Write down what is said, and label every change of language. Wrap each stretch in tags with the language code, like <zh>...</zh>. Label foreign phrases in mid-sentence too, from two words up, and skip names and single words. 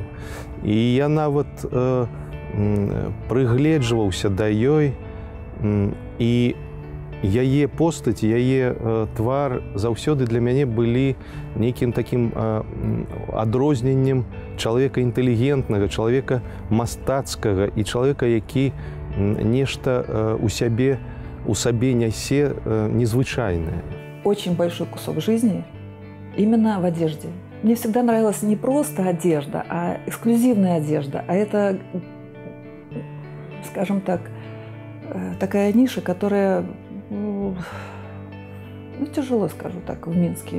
<be>І я нават прыгледжваўся да ёй, і яе постаць, яе твар заўсёды для мяне былі нейкім такім адрозненнем чалавека інтэлігентнага, чалавека мастацкага і чалавека, які нешта у сабе нясе незвычайнае.</be> <ru>Очень большой кусок жизни именно в одежде. Мне всегда нравилась не просто одежда, а эксклюзивная одежда. А это, скажем так, такая ниша, которая, тяжело, скажу так, в Минске.</ru>